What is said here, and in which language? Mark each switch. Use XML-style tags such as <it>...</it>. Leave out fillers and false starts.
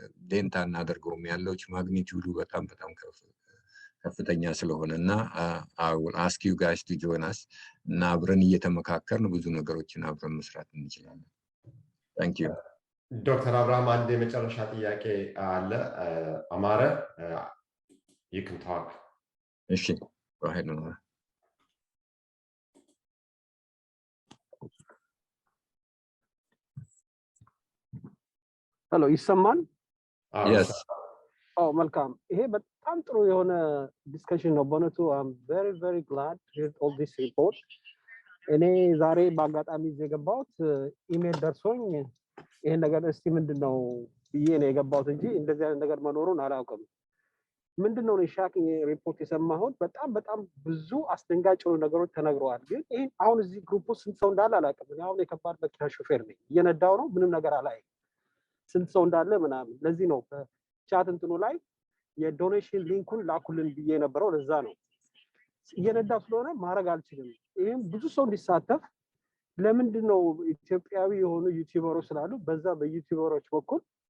<am>ዴንታ እናደርገውም ያለው ማግኒቲዩዱ በጣም ከፍተኛ ስለሆነ እና</am> <en>I will ask you guys to join us</en> <am>እና አብረን እየተመካከርን ብዙ ነገሮችን አብረን መስራት እንችላለን።</am> <en>Thank you.</en> <am>ዶክተር አብርሃም አንድ የመጨረሻ ጥያቄ አለ። አማረ</am> <en>you can talk. እሺ go ahead Amara.</en> <am>ሄሎ ይሰማል?</am> <en>Yes.</en> <am>መልካም። ይሄ በጣም ጥሩ የሆነ ዲስከሽን ነው በእውነቱ።</am> <en>I'm very very glad to hear all this report.</en> <am>እኔ ዛሬ በአጋጣሚ የገባሁት ኢሜል ደርሶኝ ይሄን ነገር እስቲ ምንድነው ብዬ ነው የገባሁት እንጂ እንደዚህ አይነት ነገር መኖሩን አላውቅም። ምንድነው ነው ሻኪንግ ሪፖርት የሰማሁት? በጣም ብዙ አስደንጋጭ ነገሮች ተነግረዋል። ግን ይሄ አሁን እዚህ ግሩፕ ውስጥ ስንት ሰው እንዳለ አላውቅም። እኔ አሁን የከባድ መኪና ሾፌር ነኝ፣ እየነዳው ነው፣ ምንም ነገር አላየም ስንት ሰው እንዳለ ምናምን። ለዚህ ነው ቻት እንትኑ ላይ የዶኔሽን ሊንኩን ላኩልን ብዬ የነበረው ለዛ ነው። እየነዳው ስለሆነ ማድረግ አልችልም። ይሄም ብዙ ሰው እንዲሳተፍ ለምንድነው ኢትዮጵያዊ የሆኑ ዩቲዩበሮች ስላሉ በዛ በዩቲዩበሮች በኩል</am>